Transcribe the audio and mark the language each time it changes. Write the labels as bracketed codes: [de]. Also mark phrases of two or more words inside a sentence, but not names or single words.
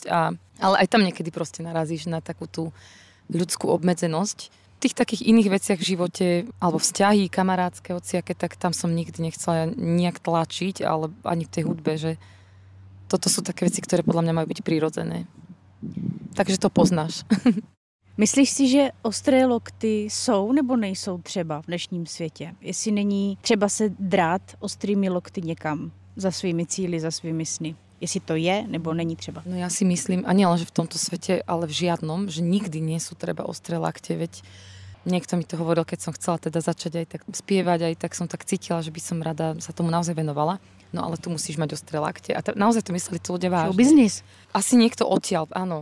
[sk] Ale aj tam niekedy proste narazíš na takú tú ľudskú obmedzenosť. V tých takých iných veciach v živote, alebo vzťahy, kamarátske, hociaké, tak tam som nikdy nechcela nejak tlačiť, ale ani v tej hudbe, že toto sú také veci, ktoré podľa mňa majú byť prirodzené. Takže to poznáš. [cs] Myslíš si, že ostré lokty jsou nebo nejsou třeba v dnešním světě? Jestli není třeba se drát ostrými lokty někam za svými cíli, za svými sny? Jestli to je, nebo není třeba? [sk] No ja si myslím, a nie len, že v tomto svete, ale v žiadnom, že nikdy nie sú treba ostré lakte, veď niekto mi to hovoril, keď som chcela teda začať aj tak spievať, aj tak som tak cítila, že by som rada sa tomu naozaj venovala. No ale tu musíš mať ostré lakte. A naozaj to mysleli tí ľudia vážne. Biznis. Asi niekto odtiaľ, áno.